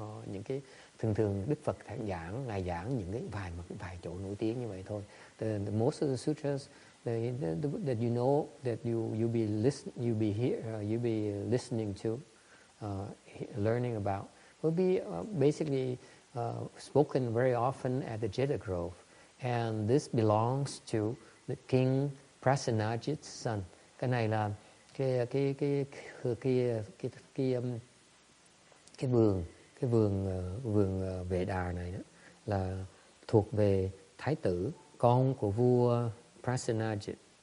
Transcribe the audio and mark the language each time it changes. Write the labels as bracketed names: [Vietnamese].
[Vietnamese] Những cái thường Đức Phật ngài giảng những cái vài chỗ nổi tiếng như vậy thôi. [English] The most of the sutras that you know, that you be listening to, learning about, will be basically spoken very often at the Jeta Grove, and this belongs to the King Prasenajit's son. [Vietnamese] Cái này là cái vườn Vệ Đà này đó, là thuộc về thái tử, con của vua Prasenajit.